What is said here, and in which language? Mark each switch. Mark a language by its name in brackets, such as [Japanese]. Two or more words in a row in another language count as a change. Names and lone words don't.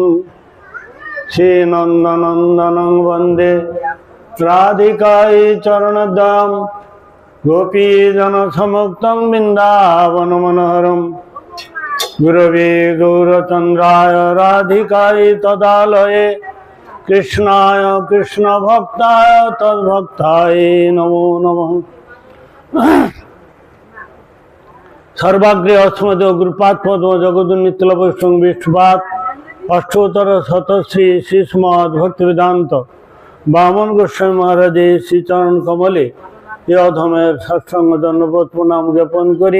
[Sanskrit] শ্রীনন্দনন্দনং বন্দে রাধিকাই চরণদ্বয়ম গোপীজনসমুক্তং বৃন্দাবন মনোহরম গুরবে গৌরচন্দ্রায় রাধিকাই তদালয়ে কৃষ্ণায় কৃষ্ণ ভক্তায় তদ্ভক্তায় নমো নমঃ। [Bangla] সর্বাগ্রে অস্মদ গুরুপাদ পদ্ম জগদুন্নিতল বৈষ্ণব বিষ্ণুপাদ অষ্টোত্তর শতশ্রী শ্রীস্মদ ভক্তি বেদান্ত বামন গোস্বামী মহারাজের শ্রীচরণ কমলে এ অধমের সৎসঙ্গ দণ্ডবোধ প্রণাম জ্ঞাপন করি।